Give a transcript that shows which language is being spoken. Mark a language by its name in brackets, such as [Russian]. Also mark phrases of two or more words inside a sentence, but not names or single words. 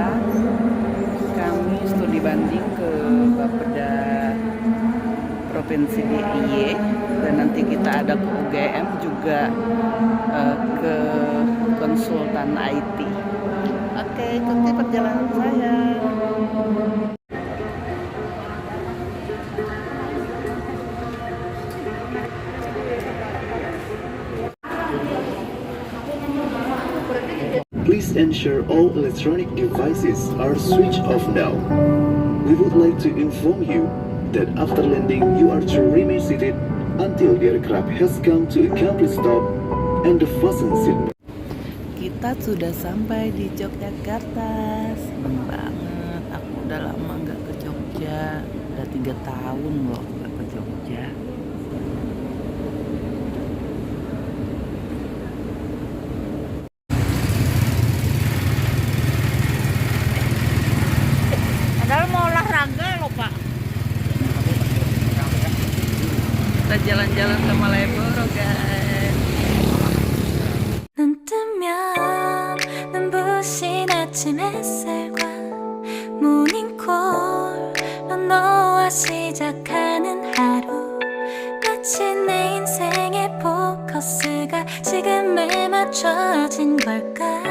[Indonesian] Kami studi banding ke Bappeda Provinsi DIY, dan nanti kita ada ke UGM juga, ke konsultan IT. Oke, ikuti perjalanan saya. [English] Please ensure all electronic devices are switched off now. We would like to inform you that after landing you are to remain seated until the aircraft has come to a complete stop and the fasten seat. [Indonesian] Kita sudah sampai di Yogyakarta. Seneng banget. Aku udah lama nggak ke Jogja. Udah 3 tahun loh nggak ke Jogja. Padahal mau olahraga loh Pak. Kita jalan-jalan ke Malioboro, guys. [Korean] 눈 뜨면 눈부신 아침 햇살과 모닝콜로 너와 시작하는 하루, 마치 내 인생의 포커스가 지금에 맞춰진 걸까.